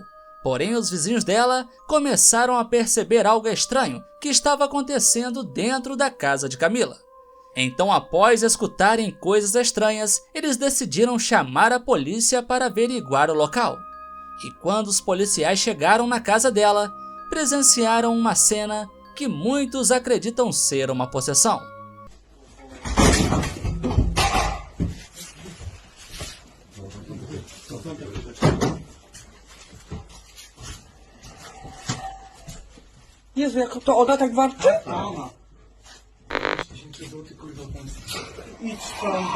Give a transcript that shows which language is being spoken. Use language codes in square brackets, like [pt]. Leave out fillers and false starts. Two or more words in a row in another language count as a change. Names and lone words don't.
[pt] Porém, os vizinhos dela começaram a perceber algo estranho que estava acontecendo dentro da casa de Kamila. Então, após escutarem coisas estranhas, eles decidiram chamar a polícia para averiguar o local. E quando os policiais chegaram na casa dela, presenciaram uma cena que muitos acreditam ser uma possessão. [pl] Jezu, jak to ona tak warczy? Idź tam do...